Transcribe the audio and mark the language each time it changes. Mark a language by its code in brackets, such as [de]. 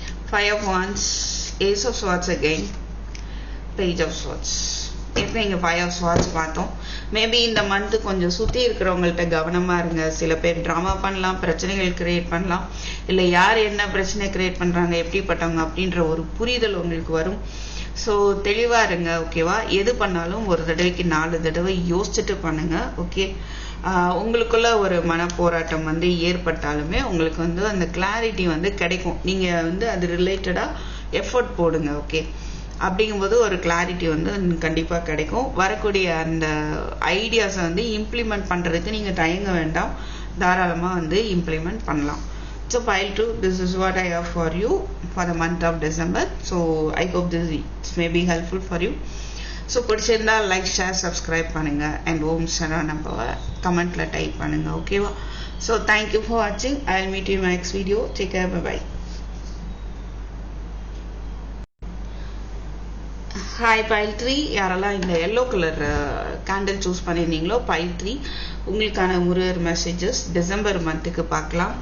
[en] Five of Wands, Ace of Swords again, Page of Swords. [ta] இப்போ இங்கே 5 of Swords பார்த்தோம். Maybe இந்த month கொஞ்சம் சுற்றி இருக்கிறவங்கள்ட்ட கவனமாக இருங்க. சில பேர் ட்ராமா பண்ணலாம், பிரச்சனைகள் கிரியேட் பண்ணலாம், இல்லை யார் என்ன பிரச்சனை கிரியேட் பண்ணுறாங்க, எப்படிப்பட்டவங்க அப்படின்ற ஒரு புரிதல் உங்களுக்கு வரும். ஸோ தெளிவாக இருங்க. ஓகேவா? எது பண்ணாலும் ஒரு தடவைக்கு 4 தடவை யோசிச்சுட்டு பண்ணுங்க. ஓகே, உங்களுக்குள்ள ஒரு மனப்போராட்டம் வந்து ஏற்பட்டாலுமே உங்களுக்கு வந்து அந்த கிளாரிட்டி வந்து கிடைக்கும். நீங்கள் வந்து அது ரிலேட்டடாக எஃபர்ட் போடுங்க. ஓகே, அப்படிங்கும்போது ஒரு கிளாரிட்டி வந்து கண்டிப்பாக கிடைக்கும். வரக்கூடிய அந்த ஐடியாஸை வந்து இம்ப்ளிமெண்ட் பண்ணுறதுக்கு நீங்கள் தயங்க வேண்டாம், தாராளமாக வந்து இம்ப்ளிமெண்ட் பண்ணலாம். [en] So pile 2, this is what I have for you for the month of December. So I hope this may be helpful for you. [ta] So பிடிச்சிருந்தா லைக், ஷேர், சப்ஸ்கிரைப் பண்ணுங்க. அண்ட் ஓம் சரவண நம்பவை கமெண்ட்ல டைப் பண்ணுங்க. ஓகேவா? [en] So thank you for வாட்சிங். I will meet you in my next video. Take care. Bye. [ta] Hi file 3, யாரெல்லாம் இந்த yellow colour candle choose பண்ணியிருந்தீங்களோ file 3 உங்களுக்கான Murugar messages December மந்த்துக்கு பார்க்கலாம்.